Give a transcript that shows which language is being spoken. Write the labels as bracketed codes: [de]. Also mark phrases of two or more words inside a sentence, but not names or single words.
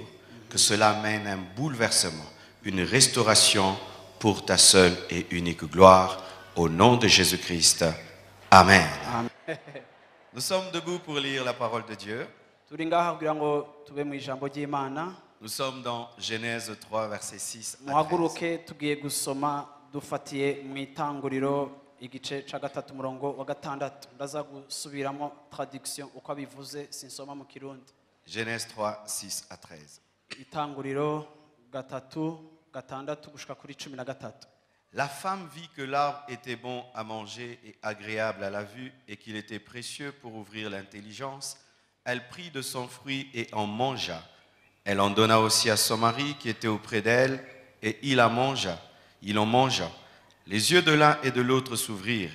[fr] Que cela mène un bouleversement, une restauration pour ta seule et unique gloire. Au nom de Jésus-Christ. Amen. Nous sommes debout pour lire la parole de Dieu. Nous sommes dans Genèse 3, verset 6 à 13. [rn] Igice ca gatatu murongo wa gatandatu ndaza gusubiramo traduction uko abivuze sinsoma mu Kirundi. [fr] Genèse 3, 6 à 13. [rn] Itanguriro gatatu gatandatu gushika kuri 13. [fr] La femme vit que l'arbre était bon à manger et agréable à la vue et qu'il était précieux pour ouvrir l'intelligence. Elle prit de son fruit et en mangea. Elle en donna aussi à son mari qui était auprès d'elle et il en mangea. Les yeux de l'un et de l'autre s'ouvrirent.